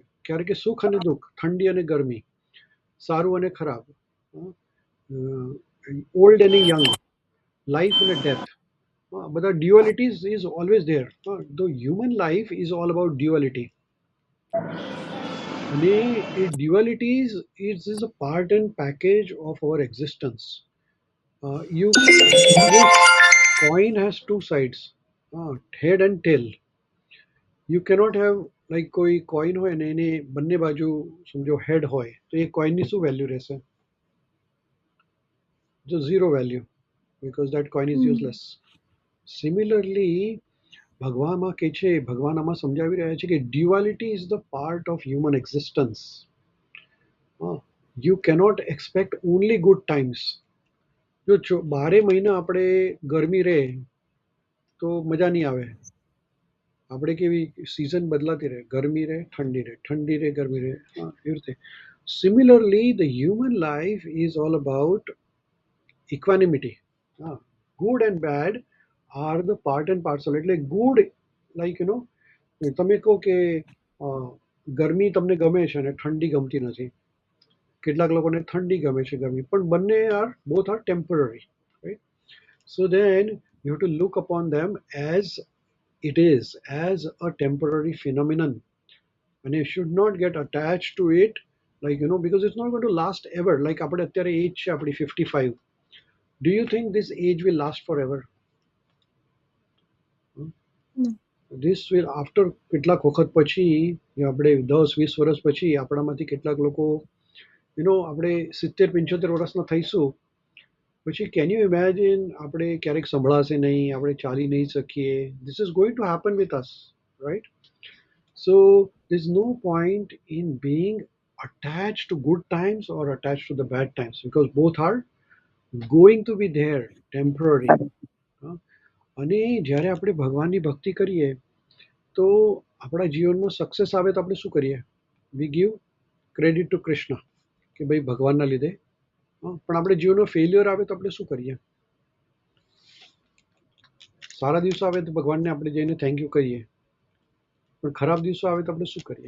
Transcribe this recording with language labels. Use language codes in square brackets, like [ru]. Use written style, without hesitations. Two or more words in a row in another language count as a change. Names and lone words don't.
[gu] ક્યારેક સુખ અને દુઃખ, ઠંડી અને ગરમી, સારું અને ખરાબ, ઓલ્ડ અને યંગ, લાઈફ અને ડેથ. [en] બધા dualities is always there. the human life is all about duality. [gu] અને એ [en] dualities is a part and package of our existence. Coin has two sides, head and tail. You cannot have like [gu] કોઈ કોઈન હોય ને એને બંને બાજુ સમજો હેડ હોય તો એ કોઈનની શું વેલ્યુ રહેશે? જો ઝીરો વેલ્યુ, [en] because that coin is useless. Similarly, [gu] ભગવાનમાં કે છે, ભગવાન આમાં સમજાવી રહ્યા છે કે [en] duality is the part of human existence. You cannot expect only good times. [gu] જો 12 મહિના આપણે ગરમી રહે તો મજા નહીં આવે. આપણે કેવી સિઝન બદલાતી રહે, ગરમી રહે, ઠંડી રહે, ઠંડી રહે, ગરમી રહે, એવી રીતે. [en] similarly the human life is all about equanimity. good and bad are the part and parcel. [gu] એટલે [en] good like [gu] તમે કહો કે ગરમી તમને ગમે છે અને ઠંડી ગમતી નથી. કેટલાક લોકોને ઠંડી ગમે છે, ગરમી, પણ બંને [en] both are temporary, right? so then you have to look upon them as it is, as a temporary phenomenon, and you should not get attached to it, like because it's not going to last ever. [gu] Like આપણે અત્યારે એજ છે આપણી 55. [en] Do you think this age will last forever? This will, after [gu] કેટલાક વખત પછી, આપણે 10-20 વર્ષ પછી આપણામાંથી કેટલાક લોકો આપણે 70-75 વર્ષના થઈશું પછી, [en] can you imagine [gu] આપણે ક્યારેક સંભળાશે નહીં, આપણે ચાલી નહીં શકીએ. [en] this is going to happen with us, right? so there is no point in being attached to good times or attached to the bad times, because both are going to be there, temporary. [gu] અને જ્યારે આપણે ભગવાનની ભક્તિ કરીએ તો આપણા જીવનમાં સક્સેસ આવે તો આપણે શું કરીએ? [en] we give credit to Krishna [gu] કે ભાઈ ભગવાનના લીધે. પણ આપણે જીવનનો ફેલિયર આવે તો આપણે શું કરીએ? સારા દિવસો આવે તો ભગવાનને આપણે જઈને [en] thank you [gu] કહીએ, પણ ખરાબ દિવસો આવે તો આપણે શું કરીએ?